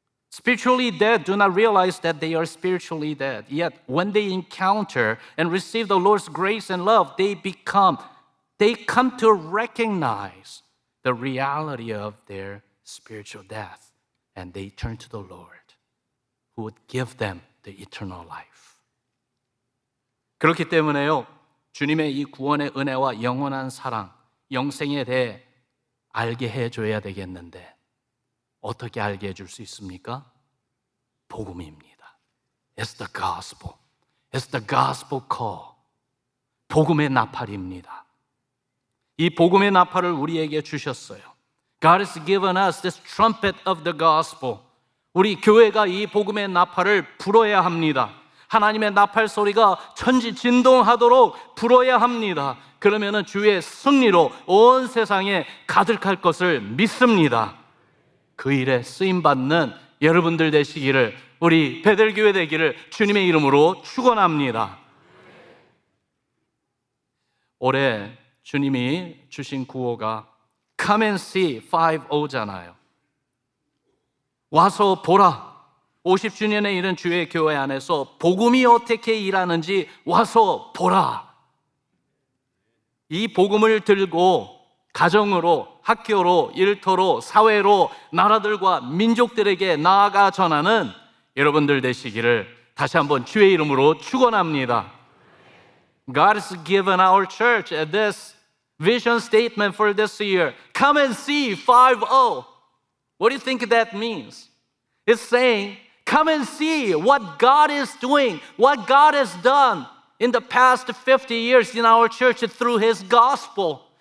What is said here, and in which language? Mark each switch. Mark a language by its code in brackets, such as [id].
[en] Spiritually dead do not realize that they are spiritually dead. Yet when they encounter and receive the Lord's grace and love, they come to recognize the reality of their spiritual death, and they turn to the Lord, who would give them the eternal life. [ko] 그렇기 때문에요, 주님의 이 구원의 은혜와 영원한 사랑, 영생에 대해 알게 해줘야 되겠는데 어떻게 알게 해줄 수 있습니까? 복음입니다. [en] It's the gospel. It's the gospel call. [ko] 복음의 나팔입니다. 이 복음의 나팔을 우리에게 주셨어요. [en] God has given us this trumpet of the gospel. [ko] 우리 교회가 이 복음의 나팔을 불어야 합니다. 하나님의 나팔 소리가 천지 진동하도록 불어야 합니다. 그러면은 주의 승리로 온 세상에 가득할 것을 믿습니다. 그 일에 쓰임받는 여러분들 되시기를, 우리 베델교회 되기를 주님의 이름으로 축원합니다. 올해 주님이 주신 구호가 [en] Come and see [ko] 5-0잖아요. 와서 보라. 50주년에 이른 주의 교회 안에서 복음이 어떻게 일하는지 와서 보라. 이 복음을 들고 가정으로, 학교로, 일터로, 사회로, 나라들과 민족들에게 나아가 전하는 여러분들 되시기를 다시 한번 주의 이름으로 축원합니다. [en] God has given our church this vision statement for this year. Come and see 5-0. What do you think that means? It's saying, come and see what God is doing, what God has done in the past 50 years in our church through His gospel.